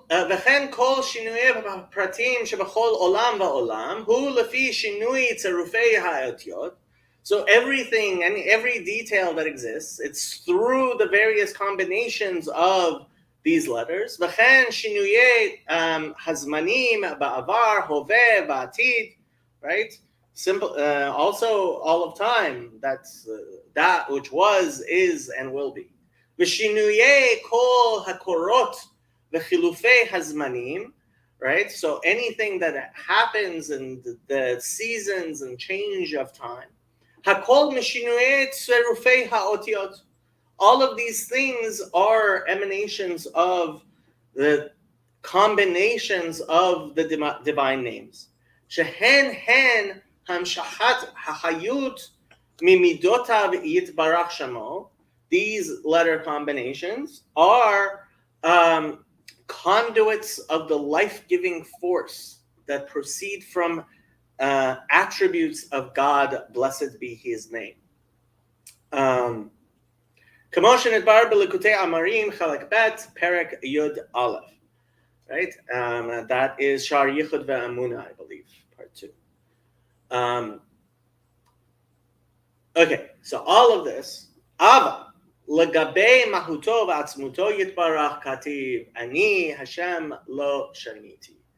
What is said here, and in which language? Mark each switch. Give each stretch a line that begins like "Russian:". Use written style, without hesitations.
Hebrew: וכן כל שינויי הפרטים שבכל עולם ועולם הוא לפי שינוי צירופי האותיות.
English: So everything and every detail that exists, it's through the various combinations of these letters.
Hebrew: וכן שינויי הזמנים בעבר, הווה ועתיד, right?
English: Simple. Also, all of time. That's that which was, is, and will be.
Hebrew: ושינויי כל הקורות וחילופי הזמנים, right?
English: So anything that happens in the seasons and change of time.
Hebrew: הכל משינויי צירופי האותיות.
English: All of these things are emanations of the combinations of the divine names.
Hebrew: שהן המשכת החיות Mimidotav yitbarach shamo.
English: These letter combinations are conduits of the life-giving force that proceed from attributes of God. Blessed be His name.
Hebrew: כמו שנדבר בליקוטי אמרים חלק ב' פרק י' א', right?
English: That is Shar Yichud ve'Amuna, I believe, part 2. Okay, so all of this,
Hebrew: Ava, לגבי מהותו ועצמותו יתברך כתיב, אני Hashem lo shaniti.